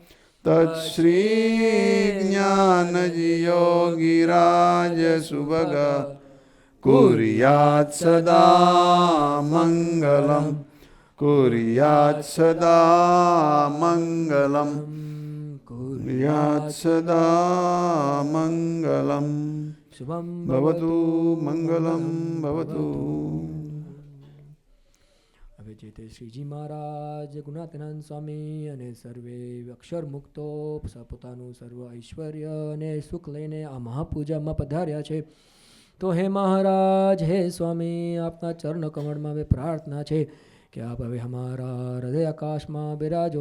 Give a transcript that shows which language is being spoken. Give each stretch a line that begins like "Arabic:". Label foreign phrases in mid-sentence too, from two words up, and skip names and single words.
Sanskrit: तच्छ्रीज्ञानयोगिराजसुभग कुर्यात् सदा मङ्गलं. कुर्यात् सदा मङ्गलं. कुर्यात् सदा मङ्गलं. शुभं भवतु मंगलम भवतु.
Gujarati: હવે જે તે શ્રીજી મહારાજ ગુણાતીનંદ સ્વામી અને સર્વે અક્ષર મુક્તો પોતાનું સર્વ ઐશ્વર્ય અને સુખ લઈને આ મહાપૂજામાં પધાર્યા છે. તો હે મહારાજ, હે સ્વામી, આપના ચરણ કમળમાં હવે પ્રાર્થના છે કે આપ હવે અમારા હૃદય આકાશમાં બિરાજો.